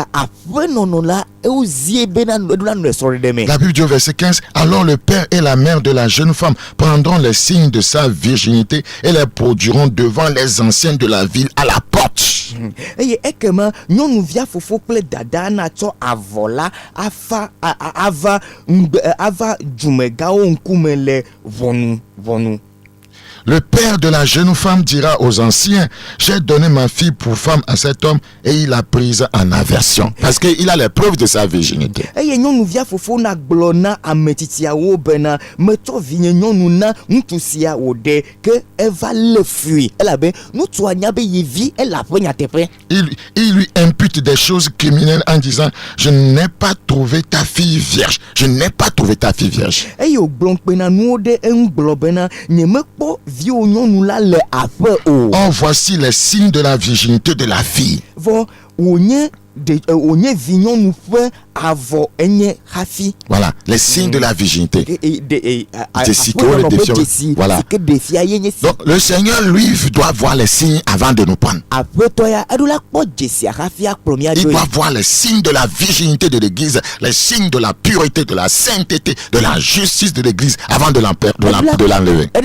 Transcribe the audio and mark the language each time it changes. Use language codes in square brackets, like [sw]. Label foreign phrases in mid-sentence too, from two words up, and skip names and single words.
[fr] La Bible dit au verset 15, alors le père et la mère de la jeune femme prendront les signes de sa virginité et les produiront devant les anciens de la ville à la porte. mariage. [ee] Eye ekema nyɔnuvia fofo kple dada natsɔ avɔ la ava dzumegawo ŋkume le ʋɔnu. [fr] Le père de la jeune femme dira aux anciens, j'ai donné ma fille pour femme à cet homme et il l'a prise en aversion. Parce qu'il a les preuves de sa virginité. [ee] Eye nyɔnuvia fofo na gblɔ na ametsitsiawo bena metsɔ vinye nyɔnu na ŋutsu sia wòɖe ke eva le fui elabe ŋutsua nya be ye vi ele aƒe nyateƒe. [fr] Il lui impute des choses criminelles en disant, je n'ai pas trouvé ta fille vierge. Je n'ai pas trouvé ta fille vierge. [ee] Eye wògblɔ kpena nuwo ɖe eŋu gblɔ bena nyemekpɔ viwo nyɔnu la le aƒe o. [fr] Oh, voici les signes de la virginité de la fille. [ee] Vɔ wònye vi nyɔnu ƒe avɔ enye hafi. [fr] Voilà, les signes de la virginité. C'est ce que le défiant. Voilà. Donc le Seigneur lui doit voir les signes avant de nous prendre. Il doit voir les signes de la virginité de l'Église, les signes de la pureté, de la sainteté, de la justice de l'Église avant de l'enlever.